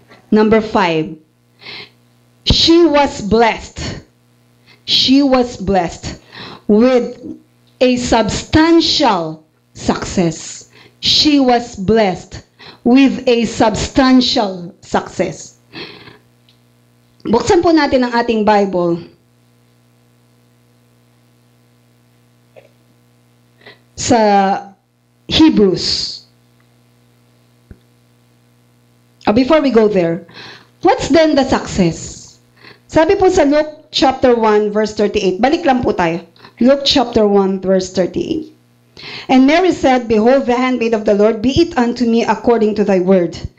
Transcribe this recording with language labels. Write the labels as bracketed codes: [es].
[en] Number 5. She was blessed. She was blessed with a substantial success. She was blessed with a substantial success. [tl] Buksan po natin ang ating Bible sa Hebrews. [en] Before we go there, what's then the success? [tl] Sabi po sa Luke chapter 1 verse 38. Balik lang po tayo. [en] Luke chapter 1 verse 38. And Mary said, Behold, the handmaid of the Lord, be it unto me according to thy word.